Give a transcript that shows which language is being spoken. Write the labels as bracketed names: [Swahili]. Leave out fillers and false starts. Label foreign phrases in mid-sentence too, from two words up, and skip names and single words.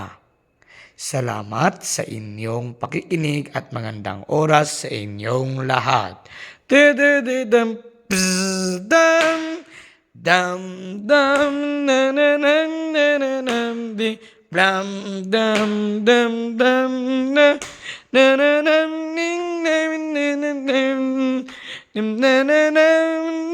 [Filipino] Salamat sa inyong pakikinig at magandang oras sa inyong lahat. Dam dam dam dam na na na na na na di blam dam dam dam na na na na ning na na na na na na na